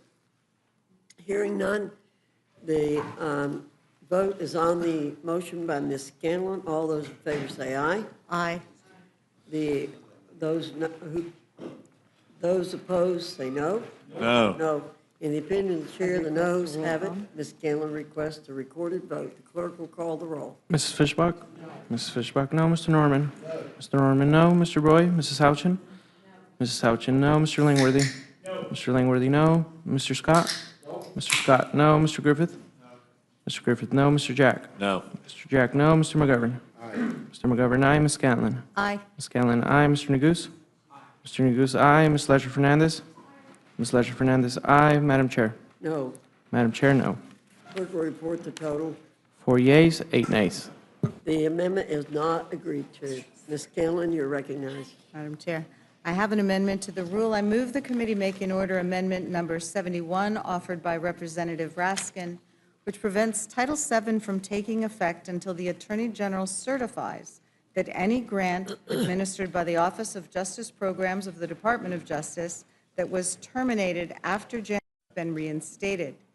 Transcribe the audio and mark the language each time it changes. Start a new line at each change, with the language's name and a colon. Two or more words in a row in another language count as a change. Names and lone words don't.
English: Hearing none, the vote is on the motion by Ms. Scanlon. All those in favor say aye. Aye. Those opposed say no. No. No. In the opinion of the chair, the noes have it. Ms. Scanlon requests a recorded vote. The clerk will call the roll. Mrs. Fishbach? Mrs. Fishbach, no. Mr. Norman? Mr. Norman, no. Mr. Roy? Mrs. Houchin? Mrs. Houchin, no. Mr. Langworthy? Mr. Langworthy, no. Mr. Scott? Mr. Scott, no. Mr. Griffith? Mr. Griffith, no. Mr. Jack? No. Mr. Jack, no. Mr. McGovern? Mr. McGovern, aye. Ms. Scanlon? Aye. Ms. Scanlon, aye. Mr. Neguse? Mr. Neguse, aye. Ms. Ledger Fernandez? Ms. Ledger Fernandez, aye. Madam Chair? No. Madam Chair, no. Clerk will report the total. 4 yeas, 8 nays. The amendment is not agreed to. Ms. Scanlon, you're recognized. Madam Chair, I have an amendment to the rule. I move the committee make an order amendment number 71 offered by Representative Raskin, which prevents Title VII from taking effect until the Attorney General certifies that any grant administered by the Office of Justice Programs of the Department of Justice that was terminated after January has been reinstated.